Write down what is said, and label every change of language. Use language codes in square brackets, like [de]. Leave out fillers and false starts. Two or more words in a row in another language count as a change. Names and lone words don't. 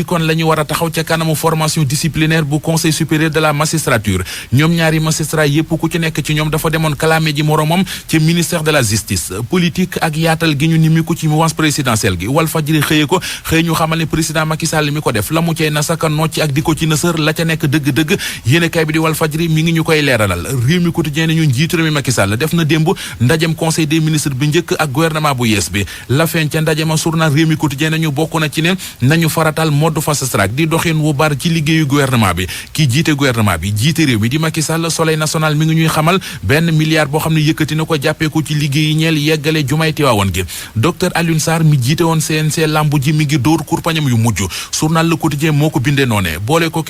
[wo] kon la ñu war a taxaw ca kanamu [fr] formation disciplinaire [wo] bu [fr] conseil supérieur de la magistrature [wo] ñoom ñaari magistrat yépp ku ci nekk ci ñoom dafa demoon kalaame ji moromam ci [fr] ministère de la justice [wo] politique ak yaatal gi ñu nimiku ci [fr] mouvance présidentielle [wo] gi Walfadjri xëye ko xëy ñu xamal ne président Macky Sall mi ko def la mu cey na saka nocci ak di ko ci nësër la ca nekk dëgg-dëgg yéenekaay bi di Walfadjri mi ngi ñu koy leeralal réew mi quotidien ñu njiitu réew mi Macky Sall def na démb ndajem [fr] conseil des ministres [wo] bi njëkk ak gouvernement bu yees bi la feeñ ca ndajema journal réew mi quotidien ñu bokk na ci ne nañu faratal mode [en] fast track [wo] di doxin wu bar ci liggéeyu gouvernement bi kii jiite gouvernement bi jiite réew mi di Macky Sall Soleil national mi ngi ñuy xamal benn milliard boo xam ne yëkkati na ko jàppee ko ci liggéey yi ñeel yeggale jumaay Tiwaawan gi docteur Alioune Sarr mi jiite woon CNC lambu ji mi ngi dóor kurpañam yu mujj journal Le Quotidien moo ko bindee noone boole ko